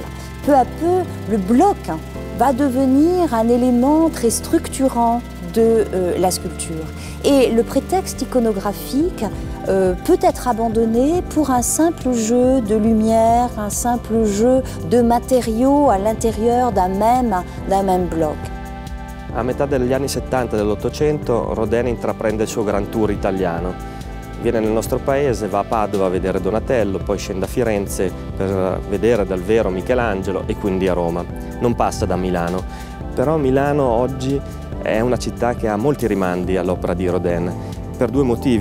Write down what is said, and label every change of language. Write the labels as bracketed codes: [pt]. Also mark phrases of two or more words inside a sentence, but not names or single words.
[fr] Peu à peu, le bloc va devenir un élément très structurant de la sculpture. Et le prétexte iconographique peut être abandonné pour un simple jeu de lumière, un simple jeu de matériaux à l'intérieur d'un même bloc. [it] A metà degli anni 70 dell'Ottocento Rodin intraprende il suo Grand Tour italiano. Viene nel nostro paese, va a Padova a vedere Donatello, poi scende a Firenze per vedere dal vero Michelangelo e quindi a Roma. Non passa da Milano, però Milano oggi è una città che ha molti rimandi all'opera di Rodin, per due motivi